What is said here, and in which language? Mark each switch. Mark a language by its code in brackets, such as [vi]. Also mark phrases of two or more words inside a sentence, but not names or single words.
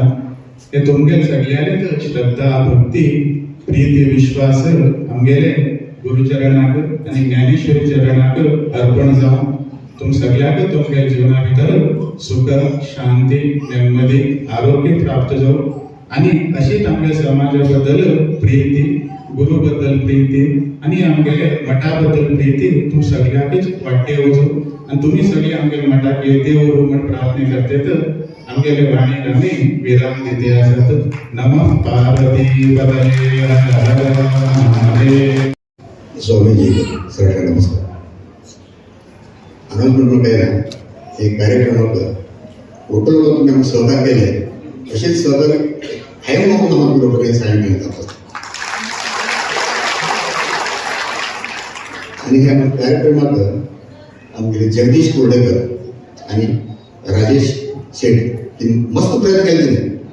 [kok] हे तुमगे सगळ्यांक श्रद्धा भक्ती प्रीती विश्वास आमगेले गुरुचरणाक आनी ज्ञानेश्वरी चरणाक अर्पण जावन तुम सगळ्यांक तुमगे जिवना भितर सुख शांती नेಮ್ಮदी आरोग्य प्राप्त जावं आनी अशीच आमगे समाजा बद्दल प्रीती गुरु बद्दल प्रीती आनी आमगेले मठा बद्दल प्रीती तुम सगळ्यांकच वाडटे वचूं आनी तुमी सगळे आमगे मठाक येते वरू म्हण प्रार्थना करतात. आमगेले वाणी आमी विराम दिते आसात. [sa] नमः पार्वती पतये हर हर. [mr] स्वामीजी सगळ्यांना नमस्कार. अनाउन्समेंट पहिला एक कार्यक्रमाक होटलवर तुम्ही आम्ही सहभाग केले असेच सहभाग आहे म्हणून आम्हाला लोकांनी सांगितलं जातात. आणि ह्या कार्यक्रमात आमचे जगदीश कोर्डेकर आणि राजेश शेठ मस्त प्रयत्न केले.